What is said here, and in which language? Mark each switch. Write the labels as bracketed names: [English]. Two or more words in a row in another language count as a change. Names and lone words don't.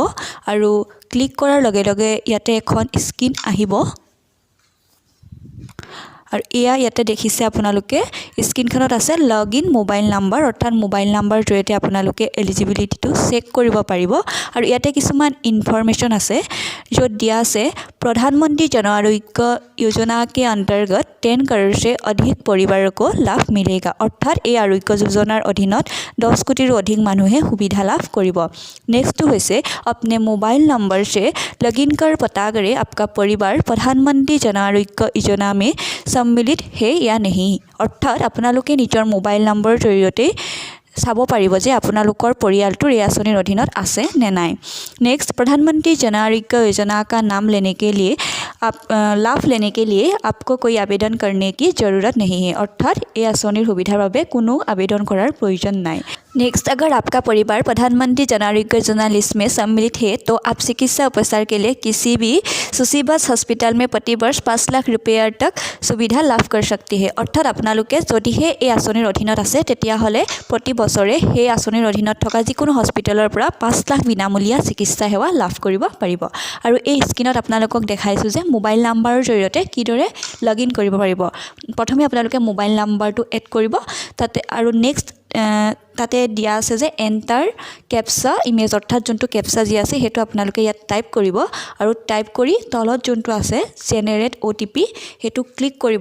[Assamese] আৰু ক্লিক কৰাৰ লগে লগে ইয়াতে এখন স্ক্ৰীন আহিব আৰু ইয়াতে দেখিছে আপোনালোকে স্ক্ৰীনখনত আছে [English] log in mobile number, [Assamese] অৰ্থাৎ মোবাইল নাম্বাৰ জৰিয়তে আপোনালোকে এলিজিবিলিটিটো চেক কৰিব পাৰিব। আৰু ইয়াতে কিছুমান ইনফৰমেশ্যন আছে য'ত দিয়া আছে [Hindi] प्रधानमंत्री जन आरोग्य योजना के अंतर्गत 10 करोड़ से अधिक परिवारों को लाभ मिलेगा। [Assamese] অৰ্থাৎ এই আৰোগ্য যোজনাৰ অধীনত 10 কোটিৰো অধিক মানুহে সুবিধা লাভ কৰিব। [Hindi] नेक्स्ट হৈছে अपने मोबाइल नंबर से लॉगिन कर पता करें आपका परिवार प्रधानमंत्री जन आरोग्य योजना में सम्मिलित है या नहीं। [Assamese] अर्थात আপোনালোকে নিজৰ মোবাইল নম্বৰ জৰিয়তে চাব পাৰিব যে আপোনালোকৰ পৰিয়ালটোৰ এই আঁচনিৰ অধীনত আছে নে নাই। [Hindi] नेक्स्ट प्रधानमंत्री जन आरोग्य योजना का नाम लेने के लिए लाभ लेने के लिए आपको कोई आवेदन करने की ज़रूरत नहीं है। [Assamese] অৰ্থাৎ এই আঁচনিৰ সুবিধাৰ বাবে কোনো আবেদন কৰাৰ প্ৰয়োজন নাই। [Hindi] नेक्स्ट अगर आपका परिवार प्रधानमंत्री जन आरोग्य योजना लिस्ट में सम्मिलित है तो आप चिकित्सा उपचार के लिए किसी भी सूचीबद्ध हॉस्पिटल में प्रति वर्ष 5 लाख रुपया तक सुविधा लाभ कर सकती है। [Assamese] अर्थात আপোনালোকে যদিহে এই আঁচনিৰ অধীনত আছে তেতিয়াহ'লে প্ৰতি বছৰে সেই আঁচনিৰ অধীনত থকা যিকোনো হস্পিটেলৰ পৰা 5 লাখ বিনামূলীয়া চিকিৎসা সেৱা লাভ কৰিব পাৰিব। আৰু এই স্ক্ৰীনত আপোনালোকক দেখাইছোঁ যে মোবাইল নাম্বাৰৰ জৰিয়তে কিদৰে [English] log in [Assamese] কৰিব পাৰিব। প্ৰথমে আপোনালোকে মোবাইল নাম্বাৰটো এড কৰিব তাতে, আৰু নেক্সট তাতে দিয়া আছে যে [English] enter captcha image, [Assamese] অৰ্থাৎ যোনটো কেপচা যি আছে সেইটো আপোনালোকে ইয়াত টাইপ কৰিব আৰু টাইপ কৰি তলত যোনটো আছে [English] generate OTP [Assamese] সেইটো ক্লিক কৰিব।